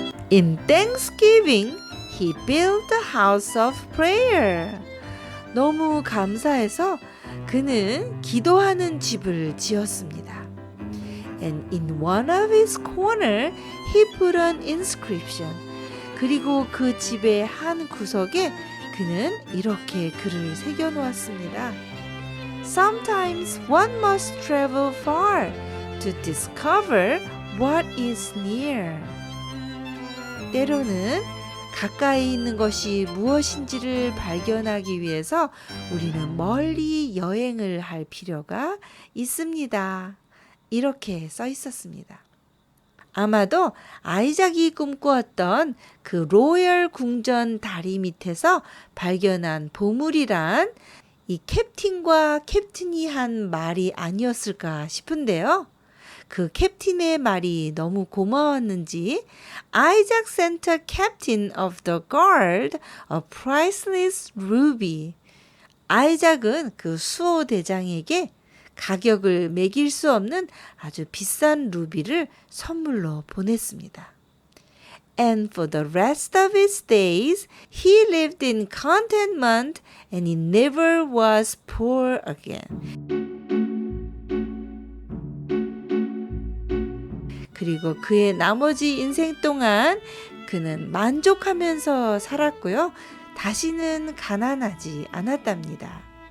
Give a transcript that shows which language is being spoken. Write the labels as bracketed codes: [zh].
[en] In Thanksgiving, he built a house of prayer. [ko] 너무 감사해서 그는 기도하는 집을 지었습니다. [en] And in one of his corner, he put an inscription. [ko] 그리고 그 집의 한 구석에 그는 이렇게 글을 새겨놓았습니다. [en] Sometimes one must travel far to discover what is near. [ko] 때로는 가까이 있는 것이 무엇인지를 발견하기 위해서 우리는 멀리 여행을 할 필요가 있습니다. 이렇게 써 있었습니다. 아마도 아이작이 꿈꾸었던 그 로열 궁전 다리 밑에서 발견한 보물이란 이 캡틴과 캡틴이 한 말이 아니었을까 싶은데요. 그 캡틴의 말이 너무 고마웠는지 [en] Isaac sent a captain of the guard a priceless ruby. [ko] 아이작은 그 수호 대장에게 가격을 매길 수 없는 아주 비싼 루비를 선물로 보냈습니다. [en] And for the rest of his days, he lived in contentment and he never was poor again. [ko] 그리고 그의 나머지 인생 동안 그는 만족하면서 살았고요. 다시는 가난하지 않았답니다.